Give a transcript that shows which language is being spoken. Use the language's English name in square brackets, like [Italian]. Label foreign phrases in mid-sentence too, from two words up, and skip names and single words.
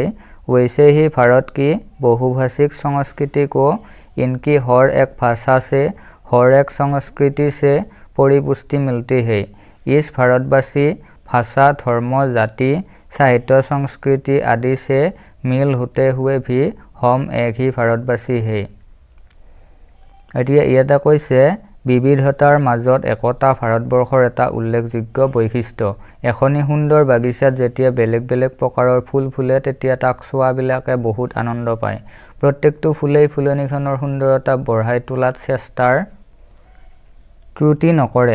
[Hindi] वैसे ही भारत की बहुभाषिक संस्कृति को इनकी हर एक भाषा से हर एक संस्कृति से परिपुष्टि मिलती है। इस भारतवासी भाषा धर्म जाति साहित्य संस्कृति आदि से मिल होते हुए भी हम एक ही भारतवासी है। [Assamese] এতিয়া ইয়াতে কৈছে বিবিধতাৰ মাজত একতা ভাৰতবৰ্ষৰ এটা উল্লেখযোগ্য বৈশিষ্ট্য। এখনি সুন্দৰ বাগিচাত যেতিয়া বেলেগ বেলেগ প্ৰকাৰৰ ফুল ফুলে, তেতিয়া তাক চোৱাবিলাকে বহুত আনন্দ পায়। প্ৰত্যেকটো ফুলেই ফুলনিখনৰ সুন্দৰতা বঢ়াই তোলাত চেষ্টাৰ ত্ৰুটি নকৰে।